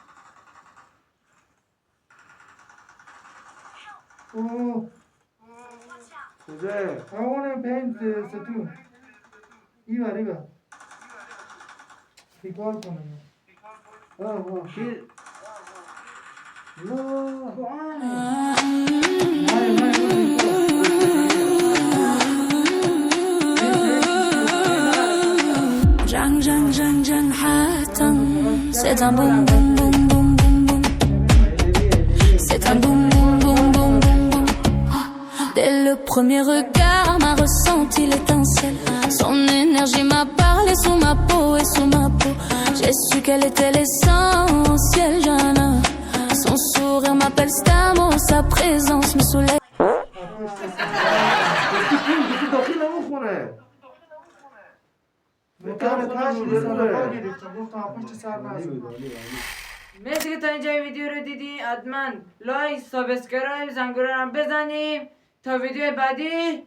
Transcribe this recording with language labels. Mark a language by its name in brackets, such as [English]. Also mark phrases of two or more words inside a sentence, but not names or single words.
[Persian] اوه کجا؟ همون پنج ستون ایوه بیکار کنم کی؟ Jang jang jang jang hatan. [French] C'est un boum boum boum boum boum boum. C'est un boum boum boum boum boum boum. Dès le premier regard, m'a ressenti l'étincelle. Son énergie m'a parlé sous ma peau et sous ma peau. J'ai su qu'elle était l'essentiel, Jana. Son sourire m'appelle Stamo, sa présence me soulève. [Persian] گفتی داخل نمیخونه. مکان تاش صدقه گرفتم گفتم پشت سر نزن مرسی که تا اینجا این ویدیو رو دیدین. حتما [English] like subscribe [Persian] زنگوله هم بزنیم تا ویدیو بعدی.